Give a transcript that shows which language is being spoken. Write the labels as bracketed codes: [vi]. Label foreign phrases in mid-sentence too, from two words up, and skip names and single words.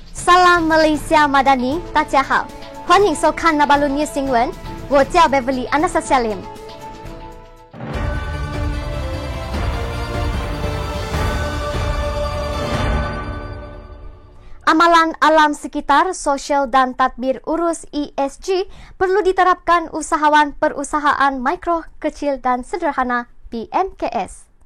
[ms] Salam Malaysia Madani， [zh] 大家好，欢迎收看那巴鲁尼新闻，我叫 [ms] Beverly Anastasia Lim。Amalan alam sekitar, sosial dan tadbir urus ESG perlu diterapkan usahawan perusahaan mikro, kecil dan sederhana PMKS.